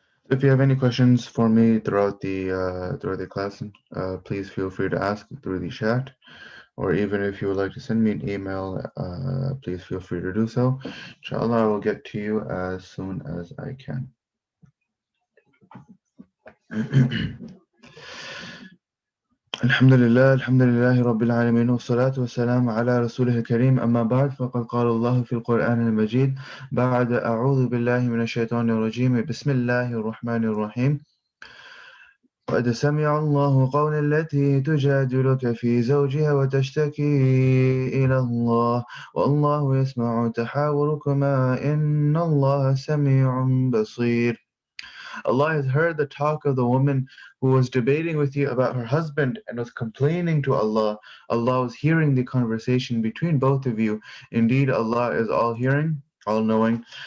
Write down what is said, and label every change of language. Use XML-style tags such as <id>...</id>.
<en>If you have any questions for me throughout the class, please feel free to ask through the chat. Or even if you would like to send me an email, please feel free to do so. Inshallah, I will get to you as soon as I can.</en> <ar>الحمد لله رب العالمين والصلاة والسلام على رسوله الكريم أما بعد فقد قال الله في القرآن المجيد بعد أعوذ بالله من الشيطان الرجيم بسم الله الرحمن الرحيم قد سمع الله قول التي تجادلك في زوجها وتشتكي إلى الله والله يسمع تحاوركما إن الله سميع بصير.</ar> <en>Allah has heard the talk of the woman who was debating with you about her husband and was complaining to Allah. Allah was hearing the conversation between both of you. Indeed, Allah is all hearing, all knowing.</en>